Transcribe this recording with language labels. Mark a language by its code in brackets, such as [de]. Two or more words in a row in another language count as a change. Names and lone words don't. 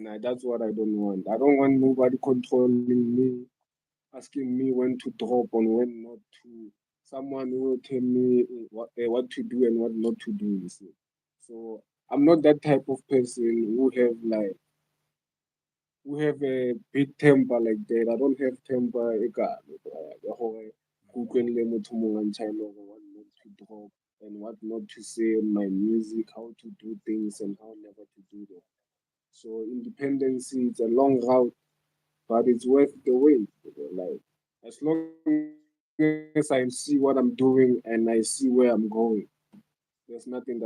[en] And that's what I don't want. I don't want nobody controlling me, asking me when to drop and when not to. Someone who will tell me what to do and what not to do, you see. So I'm not that type of person who have a big temper like that. I don't have temper ekalo. The whole [st] kukwele motho mongwe a ntjhaela hore [en] what not to drop and what not to say in my music, how to do things and how never to do them. So independence is a long route, but it's worth the wait. Like as long as I see what I'm doing and I see where I'm going, there's nothing that can stop me.